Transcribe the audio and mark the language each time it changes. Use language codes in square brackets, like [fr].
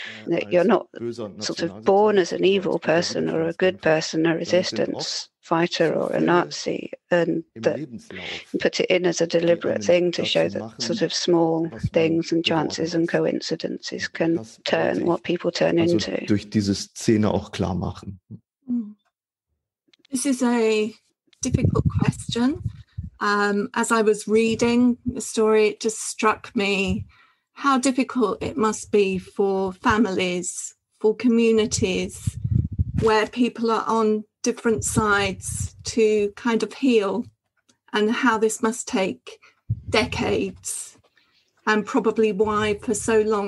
[en] That you're not sort of born as an evil person or a good person, a resistance fighter or a Nazi, and that put it in as a deliberate thing to show that sort of small things and chances and coincidences can turn what people turn into. [de] Durch diese Szene auch klar machen. [en] This is a difficult question. As I was reading the story, it just struck me how difficult it must be for families, for communities, where people are on different sides to kind of heal, and how this must take decades, and probably why for so long.